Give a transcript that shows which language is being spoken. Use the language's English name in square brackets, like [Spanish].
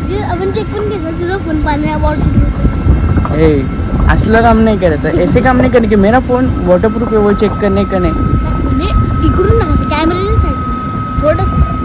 [Marathi] आपण चेक पण घेतलं तुझा फोन पाणी बॉटल. हे असलं काम नाही करायचं. [Hindi] ऐसे काम नहीं करने के मेरा फ़ोन वाटरप्रूफ है वो चेक करने का नहीं. [Marathi] इकडून नका कॅमेरा साईड थोडं